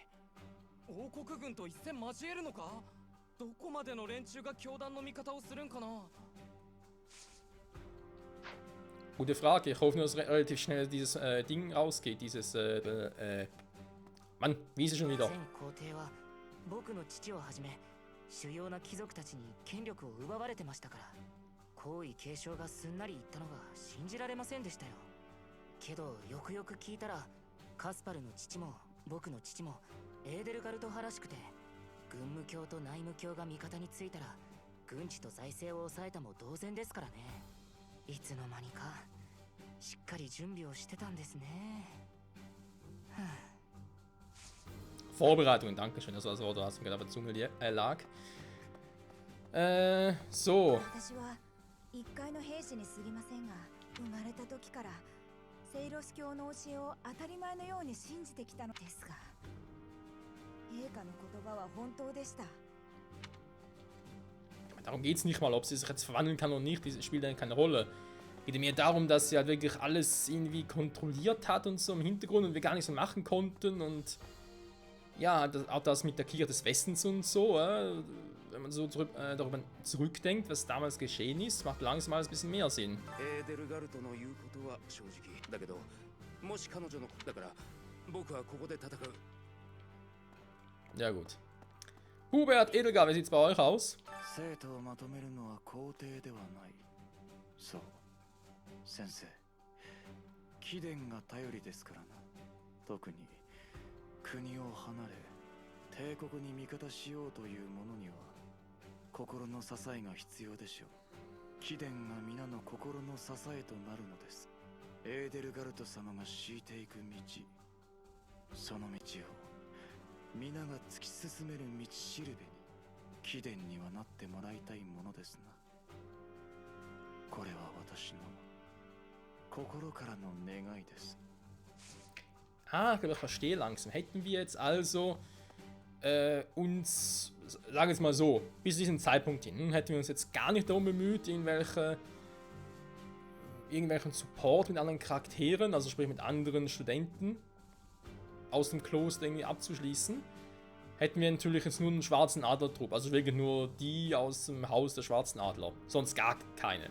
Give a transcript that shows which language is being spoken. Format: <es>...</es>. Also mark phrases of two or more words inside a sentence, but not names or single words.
<ja>王国軍と一戦交えるのか？どこまでの連中が教団の味方をするんかな？</ja> <de>Gute Frage. Ich hoffe nur, dass relativ schnell dieses Ding rausgeht. Dieses, Mann, wie ist es schon wieder?</de> <ja>全皇帝は僕の父をはじめ主要な貴族たちに権力を奪われてましたから、皇位継承がすんなりいったのが信じられませんでしたよ。けどよくよく聞いたら、カスパルの父も僕の父もエーデルガルト派らしくて、軍務卿と内務卿が味方についたら軍事と財政を抑えたも同然ですからね。いつの間にかしっかり準備をしてたんですね。はあ</ja> <de>Vorbereitungen, danke schön. Das war das Wort, was mir gerade auf der Zunge lag. So.</de> <ja>私は一介の兵士に過ぎませんが、生まれた時からセイロス教の教えを当たり前のように信じてきたのですが、陛下の言葉は本当でした。</ja> <de>Darum geht es nicht mal, ob sie sich jetzt verwandeln kann oder nicht, das spielt dann keine Rolle. Es geht mir darum, dass sie halt wirklich alles irgendwie kontrolliert hat und so im Hintergrund und wir gar nichts mehr machen konnten und ja, auch das mit der Kirche des Westens und so, wenn man so darüber zurückdenkt, was damals geschehen ist, macht langsam alles ein bisschen mehr Sinn.</de> <ja>エーデルガルトの言うことは正直だけど、もし彼女のだから僕はここで戦う。</ja> <de>Ja gut. Hubert, Edelgard, wie sieht's bei euch aus?</de> <ja>生徒をまとめるのは皇帝ではない。そう、先生。貴殿が頼りですからな。特に国を離れ帝国に味方しようという者には心の支えが必要でしょう。貴殿が皆の心の支えとなるのです。エーデルガルト様が敷いていく道、その道を皆が突き進める道しるべに貴殿にはなってもらいたいものですな。これは私の心からの願いです。</ja> <de>Ah, ich glaube, ich verstehe langsam. Hätten wir jetzt also uns, sagen wir es mal so, bis zu diesem Zeitpunkt hin, hätten wir uns jetzt gar nicht darum bemüht, irgendwelchen Support mit anderen Charakteren, also sprich mit anderen Studenten aus dem Kloster irgendwie abzuschließen, hätten wir natürlich jetzt nur einen schwarzen Adlertrupp, also wirklich nur die aus dem Haus der schwarzen Adler, sonst gar keine.</de>